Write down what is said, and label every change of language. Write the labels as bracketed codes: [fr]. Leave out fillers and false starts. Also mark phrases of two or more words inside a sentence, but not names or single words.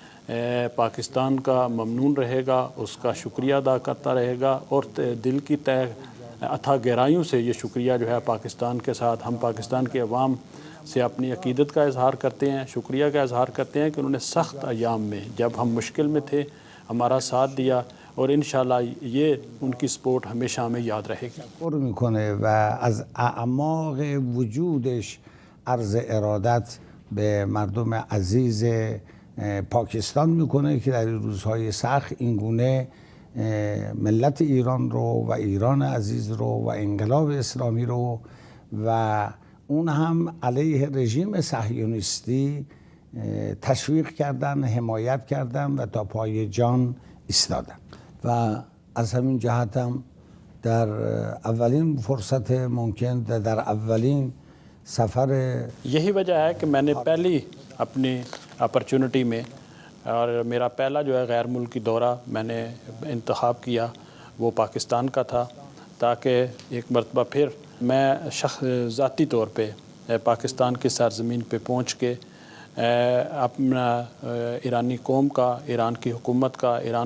[ur] پاکستان کا ممنون رہے گا، اس کا شکریہ ادا کرتا رہے گا، اور دل کی تہ اتھا گہرائیوں سے یہ شکریہ جو ہے پاکستان کے ساتھ ہم پاکستان کے عوام سے اپنی عقیدت کا اظہار کرتے ہیں، شکریہ کا اظہار کرتے ہیں کہ انہوں نے سخت ایام میں جب ہم مشکل میں تھے ہمارا ساتھ دیا، اور انشاءاللہ یہ ان کی سپورٹ ہمیشہ ہمیں یاد رہے گی۔ [fa] پر میکنه و از اعماق وجودش عرض ارادت به مردم عزیز پاکستان میکنه که در این روزهای سخت این گونه ملت ایران رو و ایران عزیز رو و انقلاب اسلامی رو و اون هم علیه رژیم صهیونیستی تشویق کردن، حمایت کردن و تا پای جان ایستادن. و از همین جهت هم در اولین فرصت ممکن در اولین سفر [ur] یہی وجہ ہے کہ میں نے پہلی اپنی اپرچونٹی میں اور میرا پہلا جو ہے غیر ملکی دورہ میں نے انتخاب کیا وہ پاکستان کا تھا، تاکہ ایک مرتبہ پھر میں ذاتی طور پہ پاکستان کی سرزمین پہ پہنچ کے اپنا ایرانی قوم کا، ایران کی حکومت کا، ایران